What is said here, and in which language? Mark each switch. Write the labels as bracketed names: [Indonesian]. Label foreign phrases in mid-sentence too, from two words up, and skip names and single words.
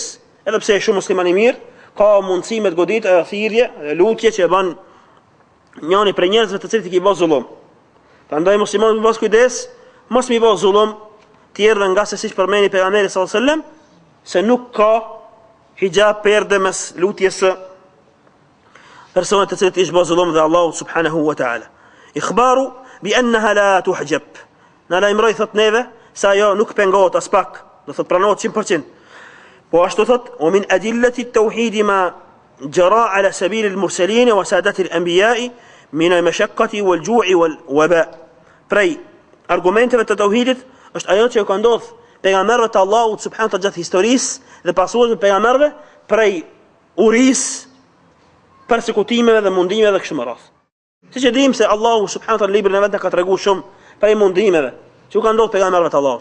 [Albanian] Edhe pse është shumë musliman i mirë, ka mundësi me të godit e thirrje, lutje që e bën njëri prej njerëzve të cilët i bërë zullum. Prandaj muslimanët me pas kujdes, mos me bërë zullum tjerëve nga se siç përmeni pejgamberi [Arabic] صلى الله عليه وسلم, [Albanian] se nuk ka hijab perde mes lutjes së personat të cilët i bërë zullum dhe Allahu [Arabic] سبحانه وتعالى. إخبار بأنها لا تحجب. [Albanian] Na lajmëroi thot neve se ajo nuk pengohet as pak, do thot pranohet 100%. Po ashtu thot, [Arabic] "ومن أدلة التوحيد ما جرى على سبيل المرسلين وسادة الأنبياء من المشقة والجوع والوباء." [Albanian] Prej argumenteve të tauhidit është ajo që ka ndodhur pejgamberëve të Allahut [Arabic] سبحانه وتعالى [Albanian] gjatë historisë dhe pasuesve të pejgamberëve prej uris persekutimeve dhe mundimeve dhe kështu me radhë. Siç e dimë se Allahu [Arabic] سبحانه وتعالى [Albanian] librin e vet ka treguar shumë për mundimeve që u kanë ndodhur pejgamberëve të Allahut.